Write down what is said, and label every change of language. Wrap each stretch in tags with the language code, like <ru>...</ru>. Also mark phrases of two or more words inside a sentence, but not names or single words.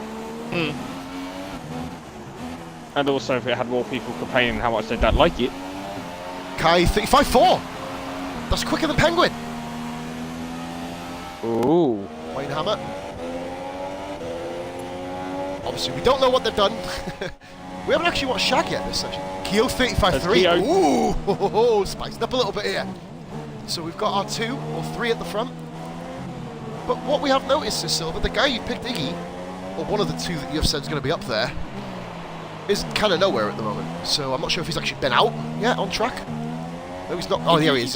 <en>And also if it had more people complaining how much they don't like it. Kai 35.4. That's quicker than Penguin. Ooh. Wayne Hammer. Obviously, we don't know what they've done. We haven't actually watched Shag yet this session. Keo 35.3. Keo. Ooh, ho, ho, ho, spiced up a little bit here. So we've got our 2 or 3 at the front. But what we have noticed is, Silver, the guy you picked, Iggy, or one of the 2 that you've said is going to be up there, is kind of nowhere at the moment. So I'm not sure if he's actually been out yet on track. No, he's not. Oh, there he is.</en>